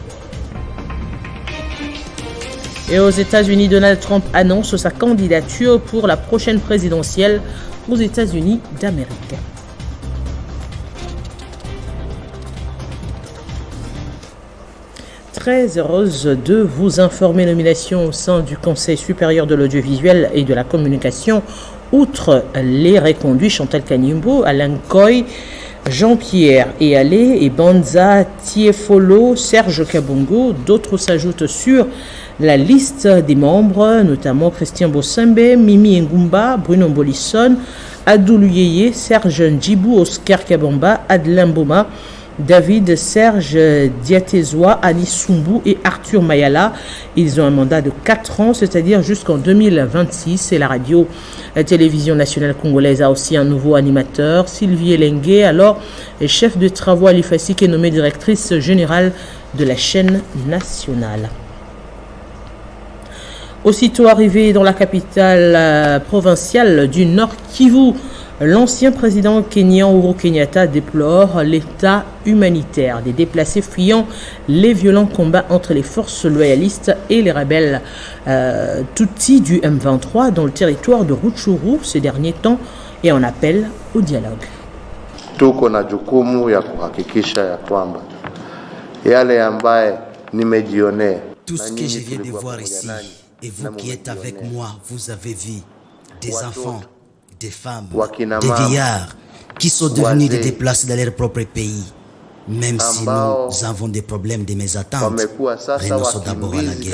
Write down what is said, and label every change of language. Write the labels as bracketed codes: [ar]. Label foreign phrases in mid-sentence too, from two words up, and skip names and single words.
[fr] Et aux États-Unis, Donald Trump annonce sa candidature pour la prochaine présidentielle aux États-Unis d'Amérique. Très heureuse de vous informer, nomination au sein du Conseil supérieur de l'audiovisuel et de la communication. Outre les reconduits Chantal Kanimbo, Alain Koy, Jean-Pierre Eyalé et Banza Tiefolo, Serge Kabongo, d'autres s'ajoutent sur la liste des membres, notamment Christian Bossembe, Mimi Ngumba, Bruno Mbolisson, Adoulou Yeye, Serge Ndjibou, Oscar Kabamba, Adeline Boma, David Serge Diatezoa, Anis Sumbou et Arthur Mayala. Ils ont un mandat de 4 ans, c'est-à-dire jusqu'en 2026. Et la radio-télévision nationale congolaise a aussi un nouveau animateur, Sylvie Elengue, alors chef de travaux à l'IFASIC, est nommée directrice générale de la chaîne nationale. Aussitôt arrivé dans la capitale provinciale du Nord Kivu, l'ancien président kényan Uhuru Kenyatta déplore l'état humanitaire des déplacés fuyant les violents combats entre les forces loyalistes et les rebelles Tutsi du M23 dans le territoire de Rutshuru ces derniers temps et en appelle au dialogue. [sw] Tuko na jukumu ya kuhakikisha ya kwamba yale ambaye nimejionea. [fr] Tout ce que je viens de voir ici et vous qui êtes avec moi, vous avez vu des enfants, des femmes, des vieillards qui sont devenus des déplacés dans leur propre pays. Même si nous avons des problèmes de mésentente, renonçons d'abord à la guerre.